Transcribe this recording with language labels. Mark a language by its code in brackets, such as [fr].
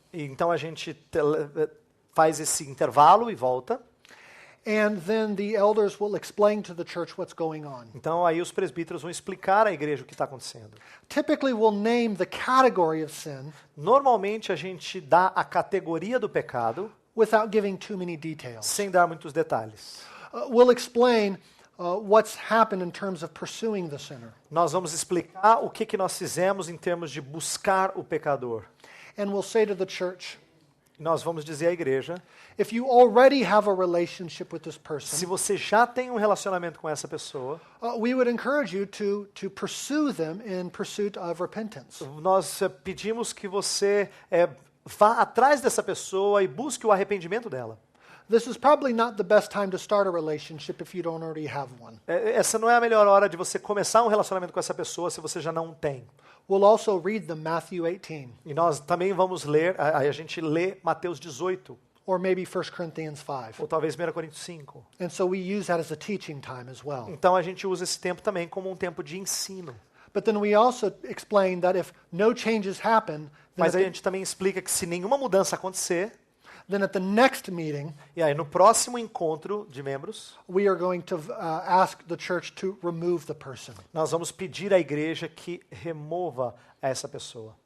[pt] E então a gente faz esse intervalo e volta. [en] And then the elders will explain to the church what's going on. [pt] Então aí os presbíteros vão explicar à igreja o que está acontecendo. [en] Typically, we'll name the category of sin [pt] Normalmente a gente dá a categoria do pecado [en] without giving too many details. [pt] sem dar muitos detalhes. [en] We'll explain what's happened in terms of pursuing the sinner. [pt] Nós vamos explicar o que nós fizemos em termos de buscar o pecador. [en] And we'll say to the church, [pt] Nós vamos dizer à igreja: [en] if you already have a relationship with this [pt] se [en] person, [pt] você já tem um relacionamento com essa pessoa, [en] we would encourage you to pursue them in pursuit of repentance. [pt] nós pedimos que você vá atrás dessa pessoa e busque o arrependimento dela. [en] This is probably not the best time to start a relationship if you don't already have one. [pt] Essa não é a melhor hora de você começar um relacionamento com essa pessoa se você já não tem. [en] We'll also read them Matthew 18 [pt] E nós também vamos ler, a gente lê Mateus 18, [en] or maybe 1 Corinthians 5. [pt] ou talvez 1 Coríntios 5. [en] And so we use that as a teaching time as well. [pt] Então a gente usa esse tempo também como um tempo de ensino. [en] But then we also explain that if no changes happen, then [pt] Mas a [en] at [pt] gente também explica que se nenhuma mudança acontecer, [en] Then at the next meeting, [pt] E aí, no próximo encontro de membros, [en] we are going to ask the church to remove the person. [pt] nós vamos pedir à igreja que remova essa pessoa.